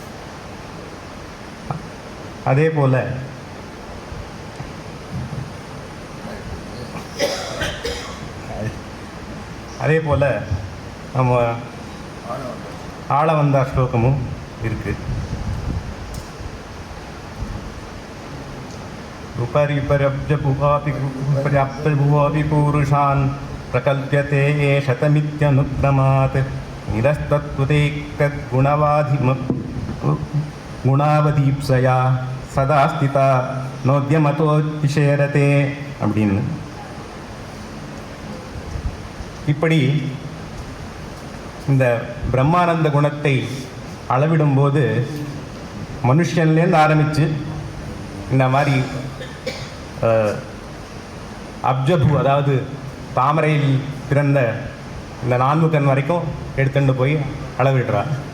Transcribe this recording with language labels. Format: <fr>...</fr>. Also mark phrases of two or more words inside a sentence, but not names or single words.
<ta>அதே போல் நம்ம ஆளவந்தார் ஸ்லோகமும் இருக்குது.</ta> <sa>उपरि पर्याप्तभुवोऽपि पूरुषान् प्रकल्प्यते ये शतमित्यनुक्रमात् निरस्तत्वतेकद्गुणावधीप्सया सदा स्थिता नोत्तियमतो विषेरते அப்படின்னு.</sa> <ta>இப்படி இந்த பிரம்மானந்த குணத்தை அளவிடும்போது மனுஷன்லேருந்து ஆரம்பித்து இந்த மாதிரி அப்ஜபு, அதாவது தாமரையில் பிறந்த இந்த நான்முகன் வரைக்கும் எடுத்துட்டு போய் அளவிடுறார்.</ta>